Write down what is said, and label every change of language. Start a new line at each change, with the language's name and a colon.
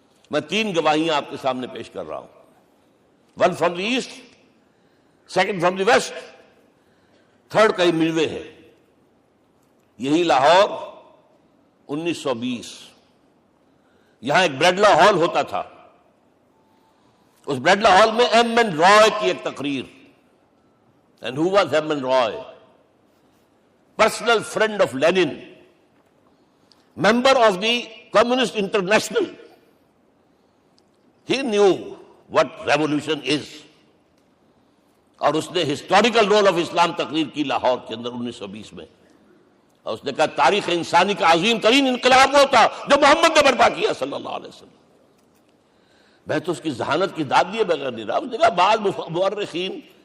Urdu: میں 3 گواہیاں آپ کے سامنے پیش کر رہا ہوں،
English: 1 from the east, 2 from the west,
Urdu: 3 کئی ملوے ہے۔ یہی لاہور 1920، یہاں ایک بریڈلا ہال ہوتا تھا، اس بریڈلا ہال میں ایم این رائے کی ایک تقریر۔
English: and who was
Urdu: M N Rai?
English: Personal friend of Lenin, member of the Communist International, He knew what revolution is.
Urdu: اور اس نے ہسٹوریکل رول آف اسلام تقریر کی لاہور کے اندر 1920 میں، اور اس نے کہا تاریخ انسانی کا عظیم ترین انقلاب وہ تھا جو محمد نے برپا کیا صلی اللہ علیہ وسلم۔ میں تو اس کی ذہانت کی داد دیے بغیر نہیں رہا۔ اس نے کہا بعض مورخین